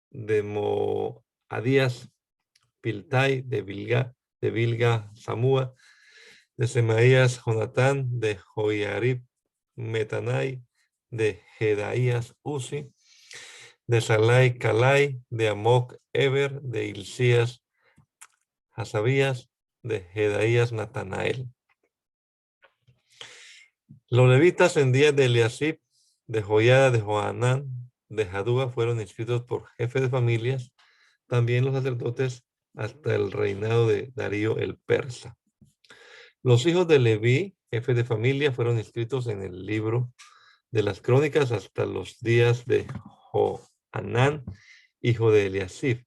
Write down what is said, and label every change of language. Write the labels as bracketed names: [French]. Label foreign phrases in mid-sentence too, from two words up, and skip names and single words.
[Spanish] Moadías, Piltai, de Bilga, Samúa, de Semaías, Jonatán, de Joiarib, Metanai, de Jedaías, Uzi, de Salai, Calai, de Amoc, Eber, de Hilcías, Hasabías, de Jedaías, Natanael. Los levitas en días de Eliasib, de Joiada, de Joanán, de Jadúa fueron inscritos por jefes de familias, también los sacerdotes hasta el reinado de Darío el persa. Los hijos de Leví, jefes de familia, fueron inscritos en el libro de las crónicas hasta los días de Joanán, hijo de Eliasib.